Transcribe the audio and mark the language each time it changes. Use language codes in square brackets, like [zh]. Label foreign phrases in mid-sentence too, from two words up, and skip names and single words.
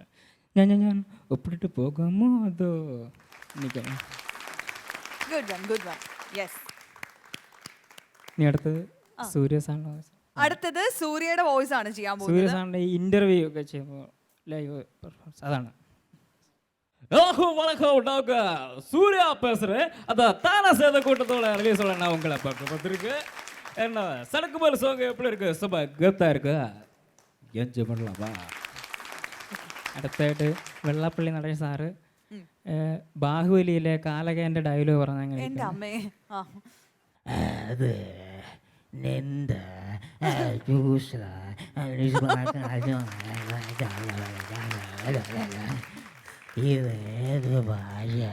[ml] ഞാൻ ഒപ്പിട്ടിട്ട് പോകാമോ അതോ നിൽക്കണം? ഇനി അടുത്തത് സൂര്യ സാറിൻ്റെ വോയിസ്. അടുത്തത് സൂര്യയുടെ വോയിസ് ആണ് ചെയ്യാൻ പോകുന്നത്. സൂര്യ സാറിൻ്റെ ഇന്റർവ്യൂ ഒക്കെ ചെയ്യുമ്പോൾ [en] live performance [ml] അതാണ്. [ta] சூர்யா பேசுறேன். அதான் தானா சேர்ந்த கூட்டத்தோட ரிலீஸ் நான் உங்களை பார்த்துருக்கு. என்ன சடக்கு மேல சோங்க எப்படி இருக்கு? சும்மா கெத்தா இருக்கு. என்ஜாய் பண்ணலாமா? [ml] അടുത്തായിട്ട് വെള്ളാപ്പള്ളി നടേശ സാറ് ബാഹുബലിയിലെ കാലകേന്റെ ഡയലോഗ് പറഞ്ഞ എൻ്റെ അമ്മേ. അത് നിന്ദ ജ്യൂസ് ഇത് ഏത് ഭാഷ